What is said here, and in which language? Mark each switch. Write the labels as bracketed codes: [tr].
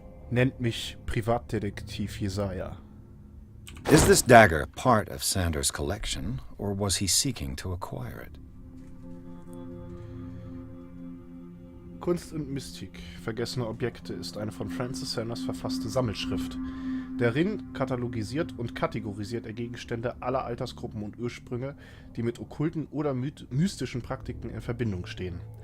[de] Nennt mich Privatdetektiv Yesaja. [en] Is this dagger part of Sanders' collection, or was he seeking to acquire it? [de] Kunst und Mystik, vergessene Objekte ist eine von Francis Sanders verfasste Sammelschrift. Darin katalogisiert und kategorisiert er Gegenstände aller Altersgruppen und Ursprünge, die mit okkulten oder mystischen Praktiken in Verbindung stehen.